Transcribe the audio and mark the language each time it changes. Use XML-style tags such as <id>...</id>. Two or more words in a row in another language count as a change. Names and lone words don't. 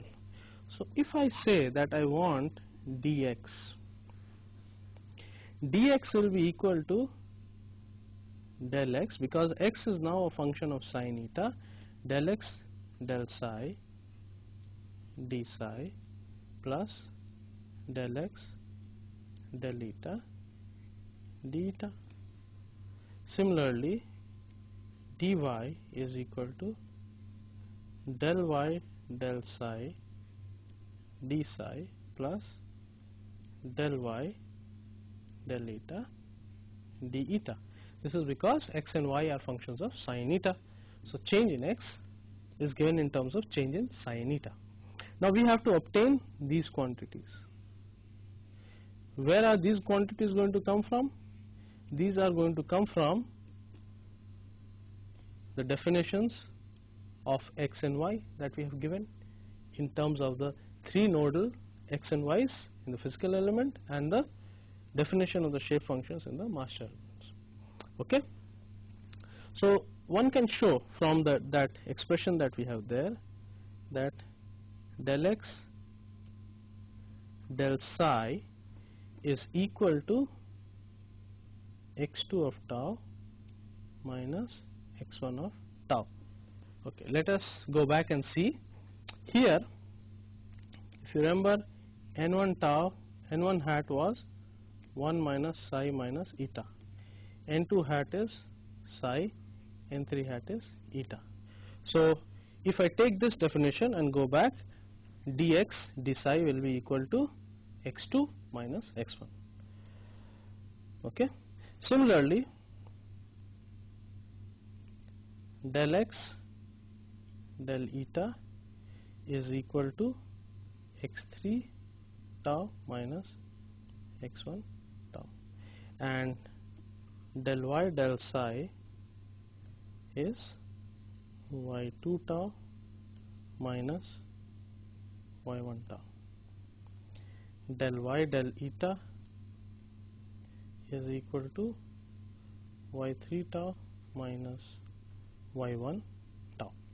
<en>So if I say that I want dx will be equal to del x, because x is now a function of sin eta, del x del psi d psi plus del x del eta d eta. Similarly, dy is equal to del y del psi d psi plus del y del eta d eta. This is because x and y are functions of sin eta. So change in x is given in terms of change in sin eta. Now we have to obtain these quantities. Where are these quantities going to come from? These are going to come from the definitions of x and y that we have given in terms of the three nodal x and y's in the physical element and the definition of the shape functions in the master elements. Okay, so one can show from that expression that we have there that del x del psi is equal to x2 of tau minus x1 of tau. Okay, let us go back and see. Here, if you remember, n1 tau, n1 hat was 1 minus psi minus eta. n2 hat is psi, n3 hat is eta. So if I take this definition and go back, dx d psi will be equal to x2 minus x1. Okay. Similarly, del x del eta is equal to x3 tau minus x1 tau, and del y del psi is y2 tau minus y1 tau. Del y del eta is equal to y3 tau minus y1 tau.</en>